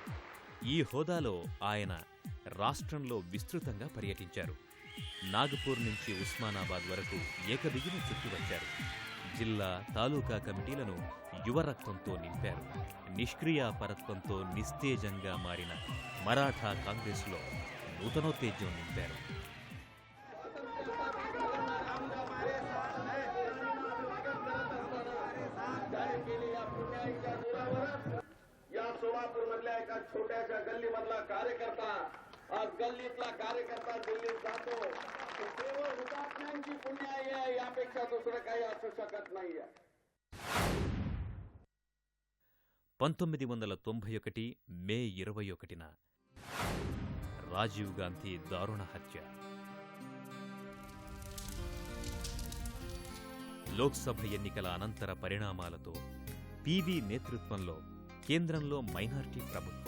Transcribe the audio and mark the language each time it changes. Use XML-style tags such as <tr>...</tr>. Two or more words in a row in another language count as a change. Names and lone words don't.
<te>ఈ హోదాలో ఆయన రాష్ట్రంలో విస్తృతంగా పర్యటించారు. నాగపూర్ నుంచి ఉస్మానాబాద్ వరకు ఏకదిగిన చుట్టి వచ్చారు. జిల్లా, తాలూకా కమిటీలను యువరక్తంతో నింపారు. నిష్క్రియాపరత్వంతో నిస్తేజంగా మారిన మరాఠా కాంగ్రెస్లో నూతనోత్తేజం నింపారు.</te> <mr>या सोलापूर मधल्या एका छोट्याशा गल्लीमधला कार्यकर्ता आज गल्लीतला कार्यकर्ता दिल्लीत जातो. केवळ हुतात्म्यांची पुण्याई आहे, यापेक्षा दुसरं काही असू शकत नाहीये.</mr> <te>1991 మే 21న రాజీవ్ గాంధీ దారుణ హత్య. లోక్సభ ఎన్నికల అనంతర పరిణామాలతో పివి నేతృత్వంలో కేంద్రంలో మైనారిటీ ప్రభుత్వం.</te>